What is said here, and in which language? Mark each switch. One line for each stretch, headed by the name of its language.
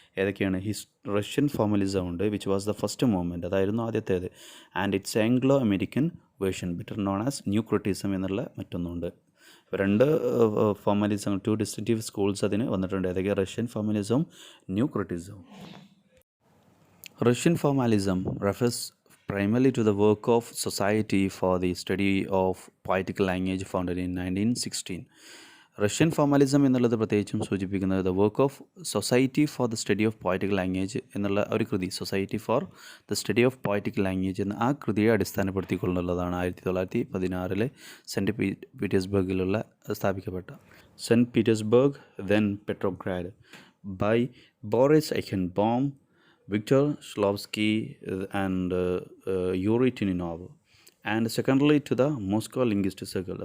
Malayalam: ഏതൊക്കെയാണ്, Russian formalism ഉണ്ട്,
English: which was the first movement,
Malayalam: അതായിരുന്നു ആദ്യത്തേത്.
English: and it's Anglo American version, better known as new criticism
Malayalam: എന്നുള്ള മറ്റൊന്നുണ്ട്.
English: 2 formalism, 2 distinctive schools
Malayalam: അതിന് വന്നിട്ടുണ്ട്. ഏതൊക്കെ, Russian ഫോർമലിസവും new ക്രിറ്റിസവും.
English: Russian formalism refers primarily to the work of Society for the Study of Poetical Language founded in 1916.
Malayalam: Russian formalism എന്നുള്ളത് പ്രത്യേകിച്ചും സൂചിപ്പിക്കുന്നത്
English: the work of Society for the Study of Poetical Language
Malayalam: എന്നുള്ള ഒരു കൃതി,
English: Society for the Study of Poetical Language
Malayalam: എന്ന ആ കൃതിയെ അടിസ്ഥാനപ്പെടുത്തിക്കൊണ്ടുള്ളതാണ്
English: 1916 Saint പീറ്റേഴ്സ്ബർഗിലുള്ള
Malayalam: സ്ഥാപിക്കപ്പെട്ട
English: Saint Petersburg then Petrograd by Boris Eikhenbaum, Victor Shklovsky and Yuri Tuninov, and secondarily to the Moscow Linguistic Circle.